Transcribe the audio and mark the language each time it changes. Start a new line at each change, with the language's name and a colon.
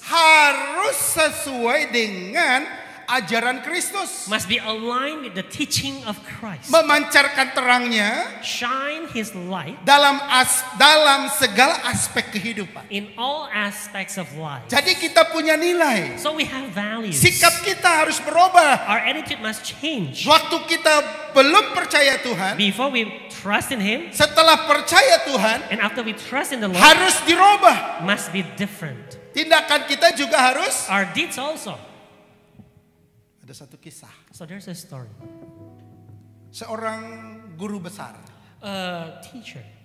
Indonesian: harus sesuai dengan ajaran Kristus.
English: must be aligned with the teaching of Christ.
Indonesian: Memancarkan terangnya
English: Shine His light
Indonesian: dalam segala aspek kehidupan.
English: in all aspects of life.
Indonesian: Jadi kita punya nilai.
English: So we have values.
Indonesian: Sikap kita harus berubah.
English: Our attitude must change.
Indonesian: Waktu kita belum percaya Tuhan,
English: Before we trust in Him,
Indonesian: setelah percaya Tuhan,
English: and after we trust in the Lord,
Indonesian: harus dirubah.
English: must be different.
Indonesian: Tindakan kita juga harus.
English: Our deeds also.
Indonesian: Ada satu kisah.
English: So there's a story.
Indonesian: Seorang guru besar
English: A teacher,